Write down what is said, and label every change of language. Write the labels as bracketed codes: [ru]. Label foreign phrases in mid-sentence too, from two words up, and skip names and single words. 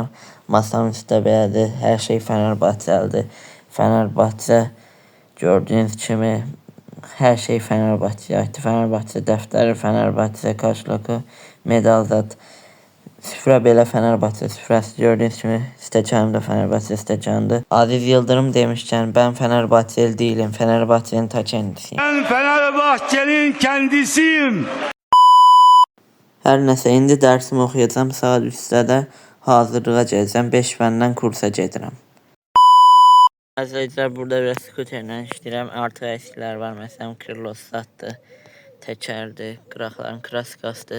[az] Masamın üstə belədir. Hər şey Fenerbahçəlidir. Fenerbahçe gördüyünüz kimi hər şey Fenerbahçe'ye aittir. Fenerbahçe dəftəri, Fenerbahçe kaşloku, medal zat. Süfrə belə Fenerbahçe süfrəsi. Gördüyünüz kimi stəkanım da Fenerbahçe stəkanıdır. [tr] Aziz Yıldırım demişkən ben Fenerbahçeli değilim. Fenerbahçe'nin ta kendisiyim. Ben Fenerbahçe'nin kendisiyim. [az] Hər nəsə, indi dərsimi oxuyacağım. Saat 3-də də hazırlığa gələcəm. 5 fəndən kursa gedirəm. Əzizlər, burada biraz skuterlə işləyirəm. Artıq əskilər var. Məsələn, Kirlosatdır, təkərdir, qıraqların kraskasıdır.